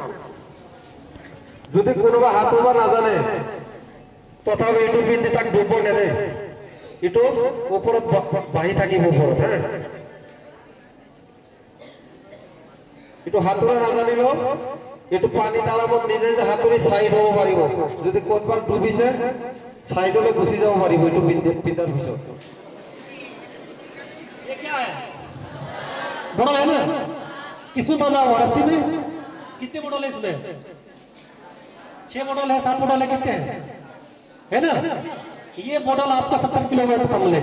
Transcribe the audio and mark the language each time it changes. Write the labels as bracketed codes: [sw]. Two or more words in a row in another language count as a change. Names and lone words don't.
[as] যদি কোনোবা হাত ধুব নাজানে তথাপি এইটো পিন্ধি তাক ডুব নেদে, এইটো ওপৰত বাঢ়ি থাকিব ওপৰত। হা, এইটো সাঁতোৰা নাজানিলেও এইটো পানী তালাবত নিজে যে সাঁতুৰি চাইড হ'ব পাৰিব। যদি ক'ৰবাত ডুবিছে সাইডলৈ গুচি যাব পাৰিব এইটো পিন্ধাৰ পিছত। [hi] ये क्या है? मॉडल है ना? किसमें बना हुआ? रस्सी में? कितने मॉडल है इसमें? 6 मॉडल है, 7 मॉडल है, कितने हैं? है ना? ये मॉडल आपका 70 किलोमीटर का मिलेगा।